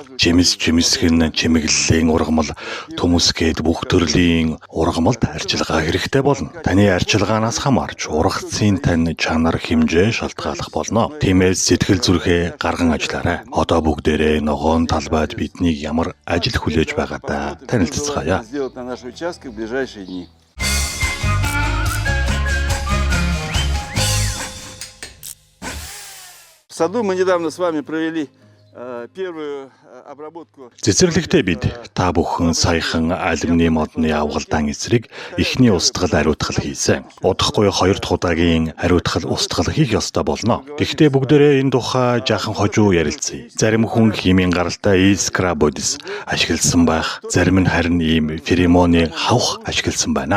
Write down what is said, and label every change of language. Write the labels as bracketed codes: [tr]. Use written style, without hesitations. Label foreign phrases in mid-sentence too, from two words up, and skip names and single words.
[mn] Жимсгэн чимэглэлийн ургамал төмөсгээд бүх төрлийн ургамалд арчилгаа хэрэгтэй болно. Таны арчилгаанаас хамаарч ургацын тань чанар хэмжээ шалтгааллах болно. Тиймээс сэтгэл зүрхээ гарган ажиллаарай. Одоо бүгдээрээ ногоон талбайд биднийг ямар ажил хүлээж байгаадаа танилцгаая. [ru] Сделать на наших участках в ближайшие дни. В саду мы недавно с вами провели первую обработку. [mn] Цэцэрлэгтээ бид та бүхэн саяхан алюминий модны авгалдаан эсрэг эхний устгал ариутгал хийсэн. Удахгүй 2 дахь удаагийн ариутгал устгал хийх ёстой болно. Гэхдээ бүгдээрээ энэ тухай жаахан хожуу ярилцъя. Зарим хүн химийн гаралтай искра бодис ашигласан байх, зарим нь харин ийм феромоны хавх ашигласан байна.